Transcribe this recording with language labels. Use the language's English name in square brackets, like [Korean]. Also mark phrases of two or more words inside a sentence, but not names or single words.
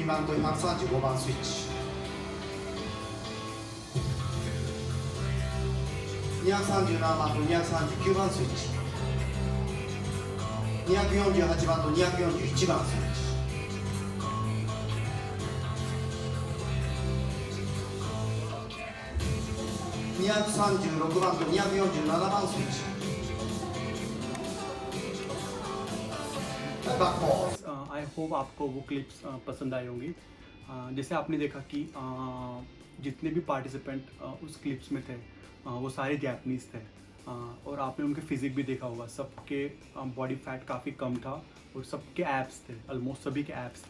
[Japanese] 番と135番スイッチ。237番と239番スイッチ。248番と241番スイッチ。236番と247番スイッチ。バックボール。 [English] I hope [Hindi] आपको वो क्लिप्स पसंद आई होंगी। जैसे आपने देखा कि जितने भी पार्टिसिपेंट उस क्लिप्स में थे वो सारे जापानीज़ थे, और आपने उनके फिजिक भी देखा होगा। सबके [English] body fat [Hindi] काफ़ी कम था और सबके एब्स थे, ऑलमोस्ट सभी के एब्स थे।